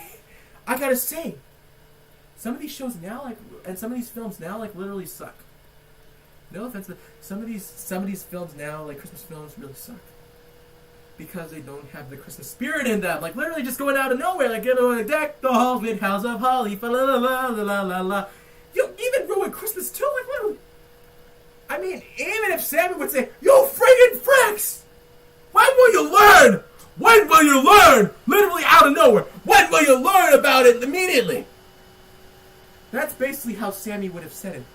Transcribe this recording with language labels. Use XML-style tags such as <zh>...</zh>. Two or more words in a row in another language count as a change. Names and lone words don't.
<en>I gotta say, some of these shows now, like, and some of these films now, like, literally suck. No offense, but some of these films now, like Christmas films, really suck. Because they don't have the Christmas spirit in them. Like, literally just going out of nowhere. Like, you know, deck the halls with house of holly, fa la la la la la la. You even ruin Christmas too? Like, literally. I mean, even if Sammy would say, "You friggin' fricks! When will you learn? When will you learn?" Literally out of nowhere. When will you learn about it immediately? That's basically how Sammy would have said it.</en>